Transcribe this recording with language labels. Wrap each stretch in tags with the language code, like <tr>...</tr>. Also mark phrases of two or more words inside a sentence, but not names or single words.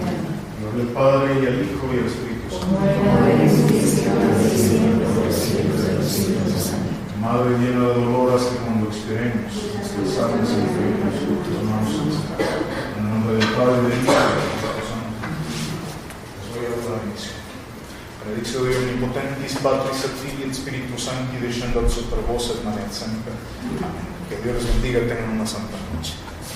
<es>Gloria al Padre, y al Hijo, y al Espíritu Santo. Como era ahora y siempre, y siempre, por los siglos de los siglos. Amén. Madre llena de dolor, haz que cuando expiremos, nuestras almas se entreguen tus manos. En el nombre del Padre, del Hijo y del Espíritu Santo. Les voy a dar la bendición.</es> <la>Benedictio Dei omnipotentis, Patris et Filii et Spiritus Sancti, descendat super vos et manet semper.</la> <es>Amén. Que Dios les bendiga y tengan una santa noche.</es>